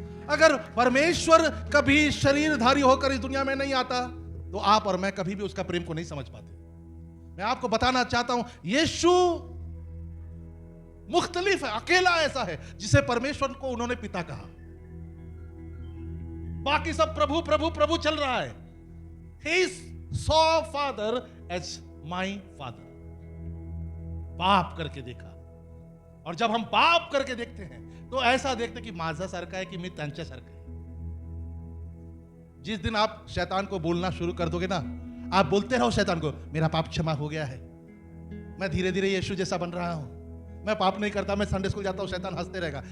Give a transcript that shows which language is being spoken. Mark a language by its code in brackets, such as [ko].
[hi] अगर परमेश्वर कभी शरीरधारी होकर इस दुनिया में नहीं आता तो आप और मैं कभी भी उसका प्रेम को नहीं समझ पाते। मैं आपको बताना चाहता हूं, यीशु मुख्तलिफ है, अकेला ऐसा है जिसे परमेश्वर को उन्होंने पिता कहा। बाकी सब प्रभु प्रभु प्रभु चल रहा है। [en] He saw Father as my Father, [hi] बाप करके देखा। और जब हम बाप करके देखते हैं तो ऐसा देखते कि [mr] माझा सारखा है कि मी त्यांच्या सारखा है। [hi] जिस दिन आप शैतान को बोलना शुरू कर दोगे ना, आप बोलते रहो शैतान को, मेरा पाप क्षमा हो गया है, मैं धीरे धीरे यीशु जैसा बन रहा हूं, मैं पाप नहीं करता, मैं संडे स्कूल जाता हूं, शैतान हंसते रहेगा।